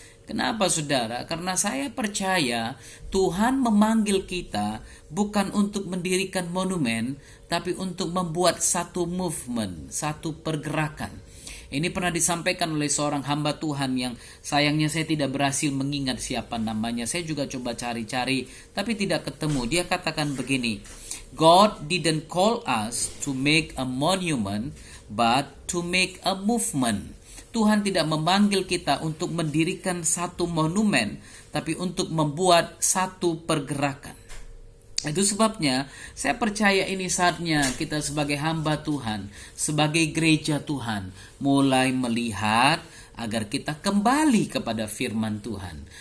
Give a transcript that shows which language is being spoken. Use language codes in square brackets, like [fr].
[id] Kenapa saudara? Karena saya percaya Tuhan memanggil kita bukan untuk mendirikan monumen, tapi untuk membuat satu movement, satu pergerakan. Ini pernah disampaikan oleh seorang hamba Tuhan yang sayangnya saya tidak berhasil mengingat siapa namanya. Saya juga coba cari-cari tapi tidak ketemu. Dia katakan begini, [en] God didn't call us to make a monument but to make a movement. [id] Tuhan tidak memanggil kita untuk mendirikan satu monumen tapi untuk membuat satu pergerakan. Itu sebabnya saya percaya ini saatnya kita sebagai hamba Tuhan, sebagai gereja Tuhan, mulai melihat agar kita kembali kepada firman Tuhan.